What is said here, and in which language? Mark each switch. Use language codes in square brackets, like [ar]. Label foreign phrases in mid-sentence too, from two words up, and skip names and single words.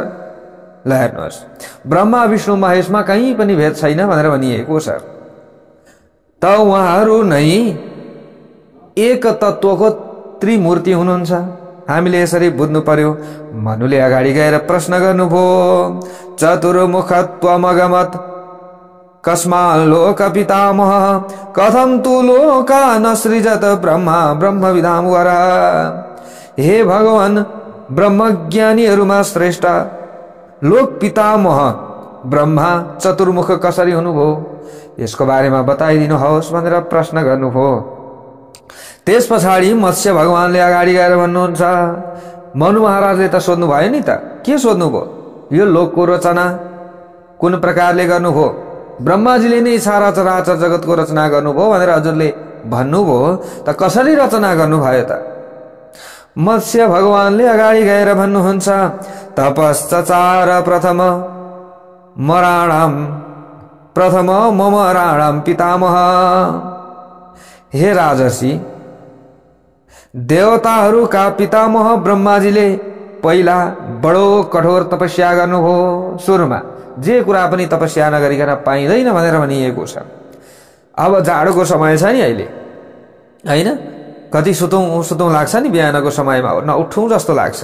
[ne] ल हेर्नुहोस्, ब्रह्मा विष्णु महेशमा कहीँ पनि भेद छैन भनेर भनिएको छ। त उहाँहरू नै एक तत्वको त्रिमूर्ति हुनुहुन्छ। हामीले यसरी बुझ्नु पर्यो। मनुले अगाडि गएर प्रश्न गर्नुभयो, [sa] चतुर्मुखत्वमगमत् कस्माल्लोक पितामह कथं तु लोका न सृजत ब्रह्मा ब्रह्मविदां वरा। [ne] हे भगवान, ब्रह्मज्ञानीहरूमा श्रेष्ठ लोक पितामह ब्रह्मा चतुर्मुख कसरी हुनुभयो, यसको बारेमा बताइदिनुहोस् भनेर प्रश्न गर्नुभयो। त्यस पछाडि मत्स्य भगवानले अगाडि गएर भन्नुहुन्छ, मनु महाराजले त सोध्नु भयो नि त, के सोध्नुभयो? यो लोकको रचना कुन प्रकारले गर्नुभयो? ब्रह्माजीले नै सारा चराचर जगतको रचना गर्नुभयो भनेर हजुरले भन्नुभयो, त कसरी रचना गर्नुभयो त? मत्स्य भगवानले अगाडि गएर भन्नुहुन्छ, [sa] तपश्चचार प्रथम मम राणाम पितामह। [ne] हे राजर्षि, देवताहरूका पितामह ब्रह्माजीले पहिला बडो कठोर तपस्या गर्नुभयो। सुरुमा जे कुरा पनि तपस्या नगरिकन पाइँदैन भनेर भनिएको छ। अब जाडोको समय छ नि अहिले, हैन? कति सुतौं लाग्छ नि बिहानको समयमा, नउठौं जस्तो लाग्छ।